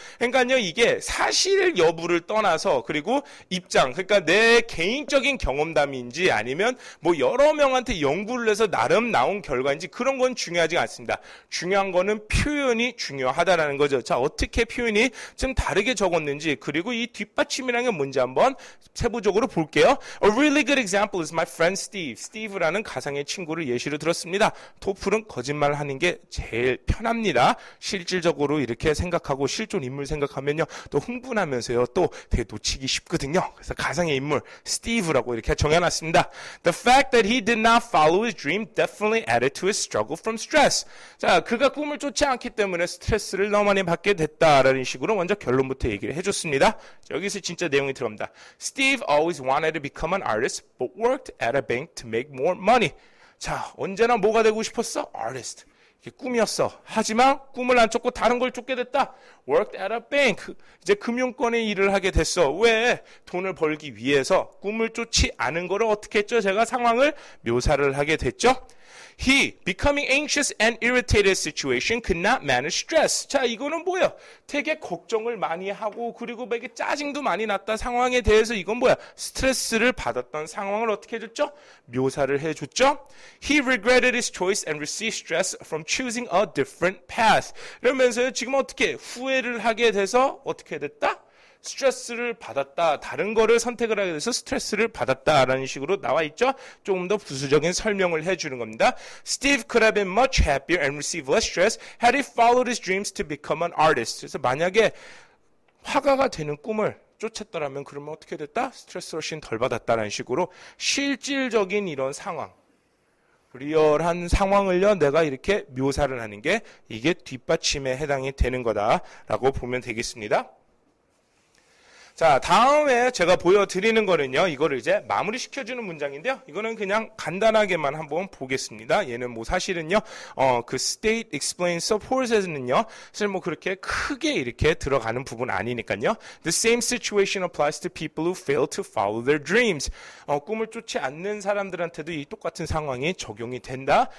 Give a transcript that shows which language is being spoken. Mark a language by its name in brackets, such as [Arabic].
[Korean] 그러니까요, 이게 사실 여부를 떠나서, 그리고 입장, 그러니까 내 개인적인 경험담인지 아니면 뭐 여러 명한테 연구를 해서 나름 나온 결과인지 그런 건 중요하지 않습니다. 중요한 거는 표현이 중요하다라는 거죠. 자, 어떻게 표현이 좀 다르게 적었는지, 그리고 이 뒷받침이라는 게 뭔지 한번 세부적으로 볼게요. [English] A really good example is my friend Steve. [Korean] Steve라는 가상의 친구를 예시로 들었습니다. 토플은 거짓말하는 게 제일 편합니다. 실질적으로 이렇게 생각하고 실존 인물 생각하면요, 또 흥분하면서요, 또 되게 놓치기 쉽거든요. 그래서 가상의 인물 Steve라고 이렇게 정해놨습니다. [English] The fact that he did not follow his dream definitely added to his struggle from stress. [Korean] 자, 그가 꿈을 쫓지 않기 때문에 스트레스를 너무 많이 받게 됐다라는 식으로 먼저 결론부터 얘기를 해줬습니다. 여기서 진짜 내용이 들어갑니다. [English] Steve always wanted to become an artist, but worked at a bank to make more money. [Korean] 자, 언제나 뭐가 되고 싶었어? Artist. 이게 꿈이었어. 하지만 꿈을 안 쫓고 다른 걸 쫓게 됐다. [English] Worked at a bank. [Korean] 이제 금융권에 일을 하게 됐어. 왜? 돈을 벌기 위해서 꿈을 쫓지 않은 거를 어떻게 했죠? 제가 상황을 묘사를 하게 됐죠. [English] He, becoming anxious and irritated situation, could not manage stress. [Korean] 자, 이거는 뭐야? 되게 걱정을 많이 하고, 그리고 막 이게 짜증도 많이 났다 상황에 대해서 이건 뭐야? 스트레스를 받았던 상황을 어떻게 해줬죠? 묘사를 해줬죠? [English] He regretted his choice and received stress from choosing a different path. [Korean] 이러면서요, 지금 어떻게 후회를 하게 돼서 어떻게 됐다? 스트레스를 받았다. 다른 거를 선택을 하게 돼서 스트레스를 받았다라는 식으로 나와 있죠. 조금 더 부수적인 설명을 해주는 겁니다. [English] Steve could have been much happier and received less stress had he followed his dreams to become an artist. [Korean] 그래서 만약에 화가가 되는 꿈을 쫓았더라면 그러면 어떻게 됐다? 스트레스 훨씬 덜 받았다라는 식으로 실질적인 이런 상황, 리얼한 상황을요, 내가 이렇게 묘사를 하는 게 이게 뒷받침에 해당이 되는 거다라고 보면 되겠습니다. 자, 다음에 제가 보여드리는 거는요, 이거를 이제 마무리 시켜주는 문장인데요, 이거는 그냥 간단하게만 한번 보겠습니다. 얘는 뭐 사실은요, 그 state explains support에는요, 사실 뭐 그렇게 크게 이렇게 들어가는 부분 아니니까요. [English] The same situation applies to people who fail to follow their dreams. [Korean] 꿈을 쫓지 않는 사람들한테도 이 똑같은 상황이 적용이 된다.